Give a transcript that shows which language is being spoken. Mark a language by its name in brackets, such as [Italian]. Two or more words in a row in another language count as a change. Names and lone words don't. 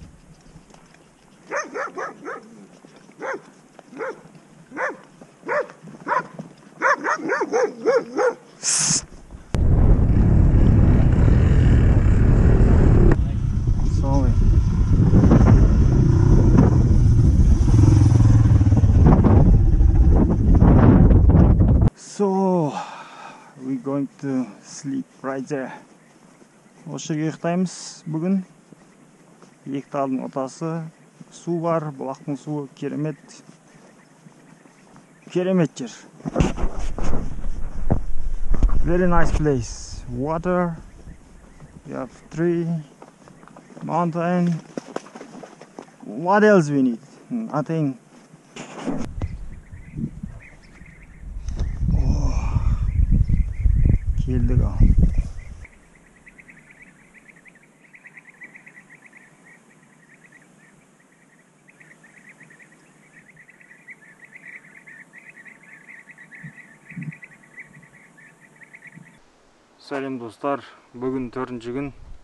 [English] Sorry. So we're going to sleep right there. [Kazakh] Осы жерге ұйықтаймыз бүгін. Екі талдың ортасы, су бар, бұлақтың суы керемет. Керемет жер. [English] Very nice place. Water. We have tree, mountain. What else we need? Nothing. [Kazakh] Келдік ал. Сәлем достар, бүгін төртінші күн.